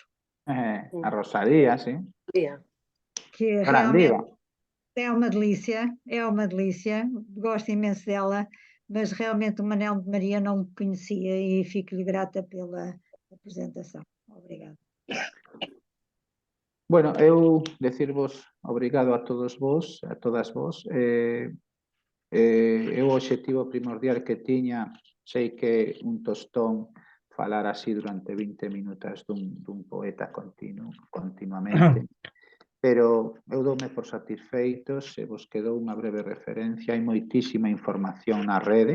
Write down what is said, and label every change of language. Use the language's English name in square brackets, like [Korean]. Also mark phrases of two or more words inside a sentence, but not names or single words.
[Galician] A Rosalía, sí. que Gran realmente diva. [Portuguese] é uma delícia, gosto imenso dela, mas realmente o Manel de Maria não me conhecia e fico-lhe grata pela apresentação. Obrigada. [Galician] Bueno, eu decirvos obrigado a todos vos, a todas vos. O obxectivo primordial que tiña, sei que un tostón falar así durante 20 minutos dun poeta continuamente, pero eu doume por satisfeitos, se vos quedou unha breve referencia, hai moitísima información na rede.